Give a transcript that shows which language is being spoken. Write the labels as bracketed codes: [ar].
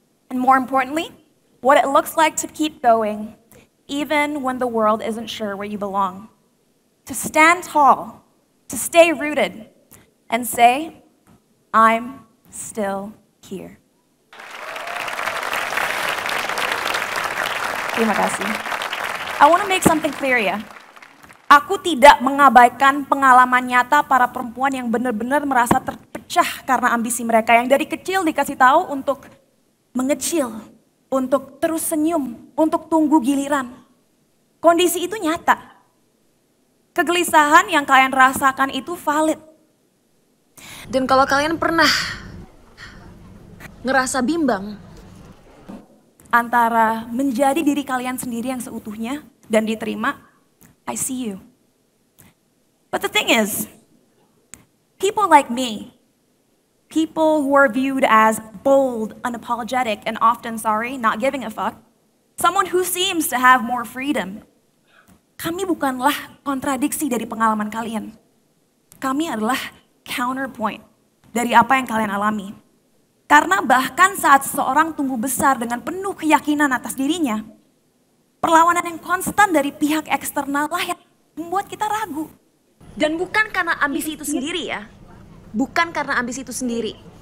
[en] And more importantly, what it looks like to keep going, even when the world isn't sure where you belong. To stand tall, to stay rooted, and say, I'm still here. [id] Terima kasih. [en] I want to make something clear ya. [id] Aku tidak mengabaikan pengalaman nyata para perempuan yang benar-benar merasa terpecah karena ambisi mereka yang dari kecil dikasih tahu untuk mengecil, untuk terus senyum, untuk tunggu giliran. Kondisi itu nyata. Kegelisahan yang kalian rasakan itu valid. Dan kalau kalian pernah ngerasa bimbang antara menjadi diri kalian sendiri yang seutuhnya dan diterima, [en] I see you. But the thing is, people like me, people who are viewed as bold, unapologetic, and often not giving a fuck, someone who seems to have more freedom, [id] kami bukanlah kontradiksi dari pengalaman kalian. Kami adalah counterpoint dari apa yang kalian alami. Karena bahkan saat seseorang tumbuh besar dengan penuh keyakinan atas dirinya, perlawanan yang konstan dari pihak eksternal lah yang membuat kita ragu. Dan bukan karena ambisi itu sendiri ya. Bukan karena ambisi itu sendiri.